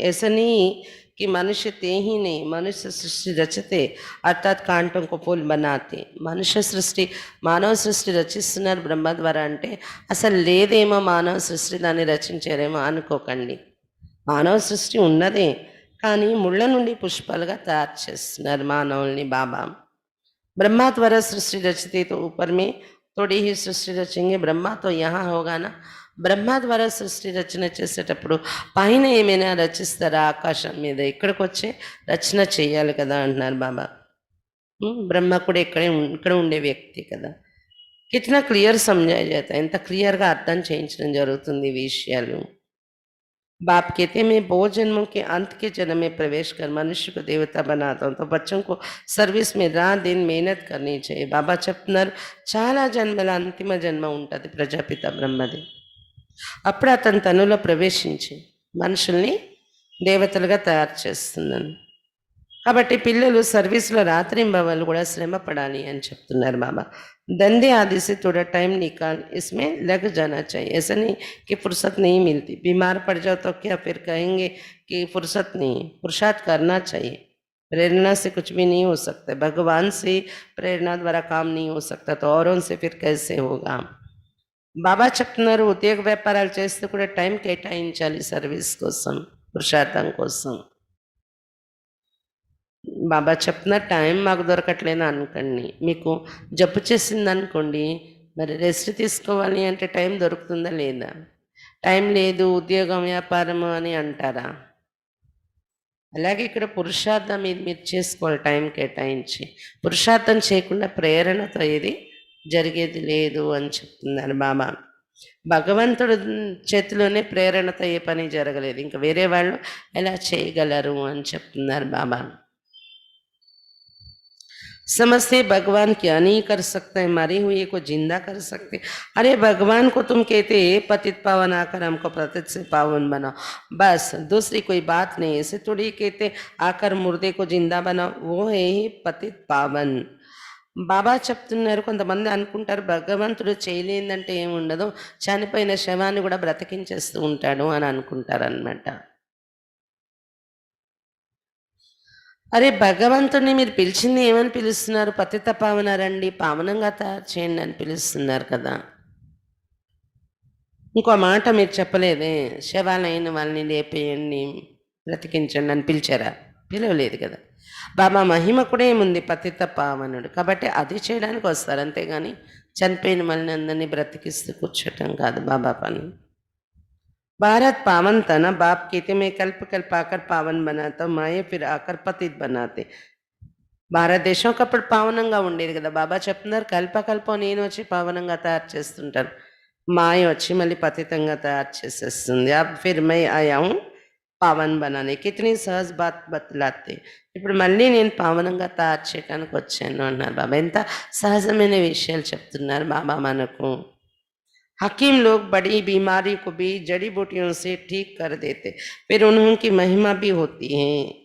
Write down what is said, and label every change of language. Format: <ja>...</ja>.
<hi>ऐसा नहीं कि मनुष्य ते ही नहीं, मनुष्य सृष्टि रचते अर्थात कांटों को पुल बनाते.</hi> <te>మనుష్య సృష్టి మానవ సృష్టి రచిస్తున్నారు బ్రహ్మ ద్వారా అంటే అసలు లేదేమో మానవ సృష్టి, దాన్ని రచించారేమో అనుకోకండి. మానవ సృష్టి ఉన్నదే కానీ ముళ్ళ నుండి పుష్పాలుగా తయారు చేస్తున్నారు మానవుల్ని బాబా.</te> <hi>ब्रह्मा द्वारा सृष्टि रचते तो ऊपर में थोड़ी ही सृष्टि रचेंगे, ब्रह्मा तो यहाँ होगा ना.</hi> <te>బ్రహ్మ ద్వారా సృష్టి రచన చేసేటప్పుడు పైన ఏమైనా రచిస్తారా ఆకాశం మీద, ఇక్కడికి వచ్చే రచన చేయాలి కదా అంటున్నారు బాబా. బ్రహ్మ కూడా ఇక్కడ ఉండే వ్యక్తి కదా.</te> <hi>కిतना క్లియర్ समझाया जाता है,</hi> <te>ఎంత క్లియర్గా అర్థం చేయించడం జరుగుతుంది ఈ విషయాలు.</te> <hi>बाप कहते हैं मैं बहुत जन्मों के अंत के जन्म में प्रवेश कर मनुष्य को देवता बनाता हूँ, तो बच्चों को सर्विस में रात दिन मेहनत करनी चाहिए.</hi> <te>బాబా చెప్తున్నారు చాలా జన్మల అంతిమ జన్మ ఉంటుంది ప్రజాపిత బ్రహ్మది. అప్పుడు అతని తనులో ప్రవేశించి మనుషుల్ని దేవతలుగా తయారు చేస్తున్నాను. కాబట్టి పిల్లలు సర్వీస్లో రాత్రింబవళ్ళు కూడా శ్రమ పడాలి అని చెప్తున్నారు బాబా.</te> <hi>धंधे आदि से थोड़ा टाइम निकाल इसमें लग जाना चाहिए. ऐसा नहीं कि फुर्सत नहीं मिलती, बीमार पड़ जाओ तो क्या फिर कहेंगे कि फुर्सत नहीं. पुरुषार्थ करना चाहिए, प्रेरणा से कुछ भी नहीं हो सकता. भगवान से प्रेरणा द्वारा काम नहीं हो सकता तो औरों से फिर कैसे होगा.</hi> <te>బాబా చెప్తున్నారు ఉద్యోగ వ్యాపారాలు చేస్తూ కూడా టైం కేటాయించాలి సర్వీస్ కోసం, పురుషార్థం కోసం. బాబా చెప్తున్న టైం మాకు దొరకట్లేదు అనుకోండి, మీకు జబ్బు చేసింది అనుకోండి, మరి రెస్ట్ తీసుకోవాలి అంటే టైం దొరుకుతుందా లేదా? టైం లేదు ఉద్యోగం వ్యాపారము అని అంటారా? అలాగే ఇక్కడ పురుషార్థం ఇది మీరు చేసుకోవాలి టైం కేటాయించి. పురుషార్థం చేయకుండా ప్రేరణతో ఏది జరిగేది లేదు అని చెప్తున్నారు బాబా. భగవంతుడు చేతిలోనే ప్రేరణతో ఏ పని జరగలేదు, ఇంకా వేరే వాళ్ళు ఎలా చేయగలరు అని చెప్తున్నారు బాబా.</te> <hi>समझते भगवान क्या नहीं कर सकते, मरे हुए को जिंदा कर सकते. अरे भगवान को तुम कहते पतित पावन आकर हमको पतित से पावन बनाओ, बस दूसरी कोई बात नहीं. ऐसे थोड़ी कहते आकर मुर्दे को जिंदा बनाओ, वो है ही पतित पावन.</hi> <te>బాబా చెప్తున్నారు కొంతమంది అనుకుంటారు భగవంతుడు చేయలేదంటే ఏముండదు, చనిపోయిన శవాన్ని కూడా బ్రతికించేస్తూ ఉంటాడు అని అనుకుంటారు అన్నమాట. అరే భగవంతుడిని మీరు పిలిచింది ఏమని పిలుస్తున్నారు? పతిత పావన రండి, పావనంగా తయారు చేయండి అని పిలుస్తున్నారు కదా. ఇంకో మాట మీరు చెప్పలేదే, శవాలైన వాళ్ళని లేపేయండి బ్రతికించండి అని పిలిచారా? పిలవలేదు కదా. బాబా మహిమ కూడా ఏముంది, పతిత పావనుడు కాబట్టి అది చేయడానికి వస్తారు, అంతేగాని చనిపోయిన వాళ్ళని అందరినీ బ్రతికిస్తూ కూర్చోటం కాదు బాబా పని.</te> <hi>भारत पावन था ना, बाप कहते मैं कल्प कल्प आकर पावन बनाता हूँ, माए फिर आकर पतित बनाते.</hi> <te>భారతదేశం ఒకప్పుడు పావనంగా ఉండేది కదా. బాబా చెప్తున్నారు కల్పకల్పం నేను వచ్చి పావనంగా తయారు చేస్తుంటాను, మాయ వచ్చి మళ్ళీ పతితంగా తయారు చేసేస్తుంది.</te> <hi>అబ్ ఫిర్ మై ఆయా హూ పావన్ బనానే, కితనీ సహజ్ బాత్ బతలాతే.</hi> <te>ఇప్పుడు మళ్ళీ నేను పావనంగా తయారు చేయడానికి వచ్చాను అన్నారు బాబా. ఎంత సహజమైన విషయాలు చెప్తున్నారు బాబా మనకు.</te> <hi>हकीम लोग बड़ी बीमारी को भी जड़ी बूटियों से ठीक कर देते, फिर उनकी महिमा भी होती है.</hi>